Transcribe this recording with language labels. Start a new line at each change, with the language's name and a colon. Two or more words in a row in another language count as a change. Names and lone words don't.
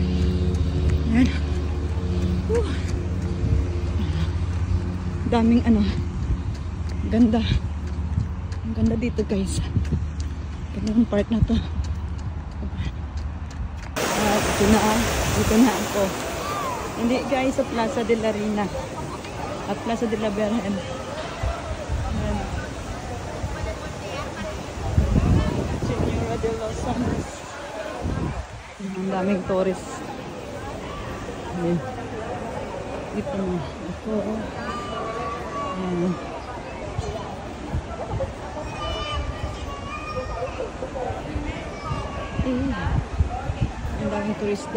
Filipino: Ayan. Daming ganda. Ang ganda dito guys. Ganda ng part na to. Dito na ako. Hindi guys, sa Plaza de la Reina at Plaza de la Virgen. Señora de los Santos. Ang daming tourist. Dito na ako. Ang daming turista.